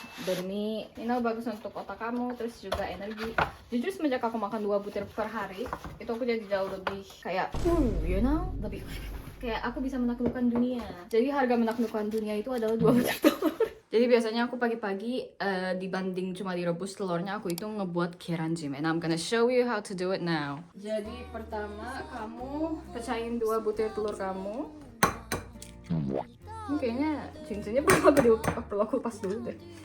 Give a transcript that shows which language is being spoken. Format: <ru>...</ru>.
<id>Dan ini bagus untuk otak kamu, terus juga energi. Jujur semenjak aku makan 2 butir per hari, itu aku jadi jauh lebih kayak, lebih kayak aku bisa menaklukkan dunia. Jadi harga menaklukkan dunia itu adalah 2 butir telur. Jadi biasanya aku pagi-pagi dibanding cuma direbus telurnya, aku itu ngebuat keranjim.</id> <en>And I'm gonna show you how to do it now.</en> <id>Jadi pertama kamu pecahin 2 butir telur kamu. Ini kayaknya cincinnya perlu aku lepas dulu deh.</id>